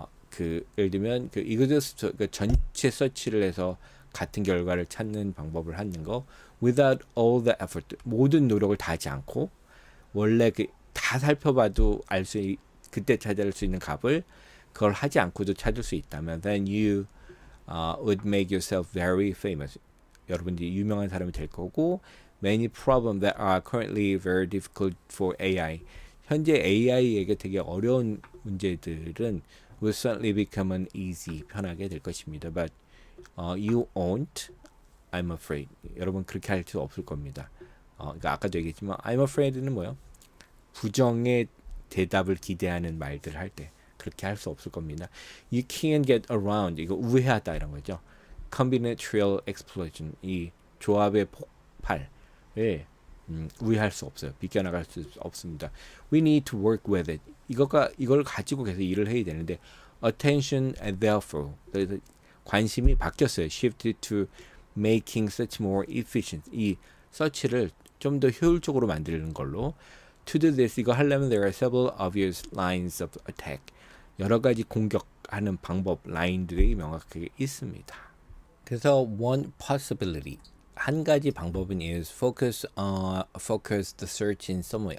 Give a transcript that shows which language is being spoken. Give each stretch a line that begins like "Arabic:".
Korean: 그 예를 들면 그 exhaustive 그 전체 서치를 해서 같은 결과를 찾는 방법을 하는 거
English: without all the effort.
Korean: 모든 노력을 다 하지 않고 원래 그 다 살펴봐도 그때 찾을 수 있는 값을 그걸 하지 않고도 찾을 수 있다면
English: then you would make yourself very famous.
Korean: 여러분들이 유명한 사람이 될 거고
English: many problems that are currently very difficult for AI.
Korean: 현재 AI에게 되게 어려운 문제들은
English: will certainly become an easy,
Korean: 편하게 될 것입니다.
English: But you won't, I'm afraid.
Korean: 여러분 그렇게 할 수 없을 겁니다. 그러니까 아까도 얘기했지만 I'm afraid는 뭐예요? 부정의 대답을 기대하는 말들 할 때 그렇게 할 수 없을 겁니다.
English: You can't get around.
Korean: 이거 우회하다 이런 거죠.
English: Combinatorial explosion.
Korean: 이 조합의 폭발을 우회할 수 없어요. 비껴나갈 수 없습니다.
English: We need to work with it.
Korean: 이걸 가지고 계속 일을 해야 되는데
English: attention and therefore
Korean: 그래서 관심이 바뀌었어요.
English: Shifted to making search more efficient.
Korean: 이 서치를 좀 더 효율적으로 만드는 걸로.
English: To do this,
Korean: 이거 하려면
English: there are several obvious lines of attack.
Korean: 여러 가지 공격하는 방법, 라인들이 명확하게 있습니다. 그래서
English: one possibility,
Korean: 한 가지 방법은
English: is focus the search in some way.